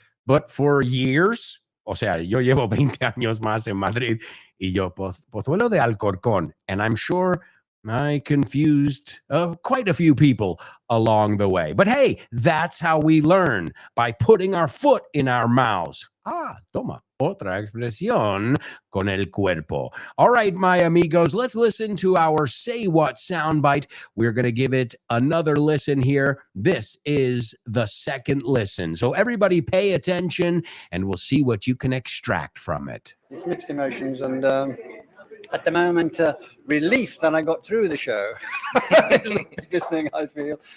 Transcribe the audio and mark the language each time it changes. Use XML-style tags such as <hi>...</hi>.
<en>But for years,</en> <es>o sea, yo llevo 20 años más en Madrid, y yo, Pozuelo de Alcorcón.</es> <en>And I'm sure I confused quite a few people along the way. But hey, that's how we learn, by putting our foot in our mouths.</en> <es>Toma, otra expresión con el cuerpo.</es> <en>All right, my amigos, let's listen to our Say What soundbite. We're going to give it another listen here. This is the second listen. So everybody pay attention and we'll see what you can extract from it. It's mixed emotions, and at the moment, relief that I got through the show is the biggest thing I feel.</en>